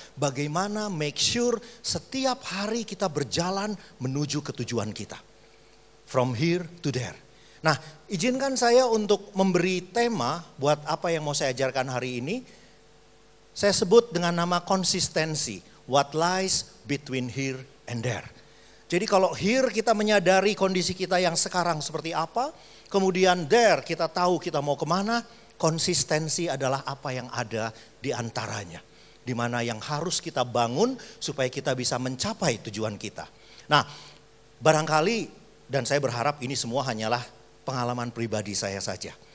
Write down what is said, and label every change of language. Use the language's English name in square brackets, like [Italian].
[Indonesian] Bagaimana make sure setiap hari kita berjalan menuju ke tujuan kita. [English] From here to there. [Indonesian] Nah, izinkan saya untuk memberi tema buat apa yang mau saya ajarkan hari ini. Saya sebut dengan nama konsistensi. [English] What lies between here and there. [Indonesian] Jadi kalau here kita menyadari kondisi kita yang sekarang seperti apa. Kemudian there kita tahu kita mau kemana. Konsistensi adalah apa yang ada di antaranya. Di mana yang harus kita bangun supaya kita bisa mencapai tujuan kita. Nah, barangkali dan saya berharap ini semua hanyalah pengalaman pribadi saya saja.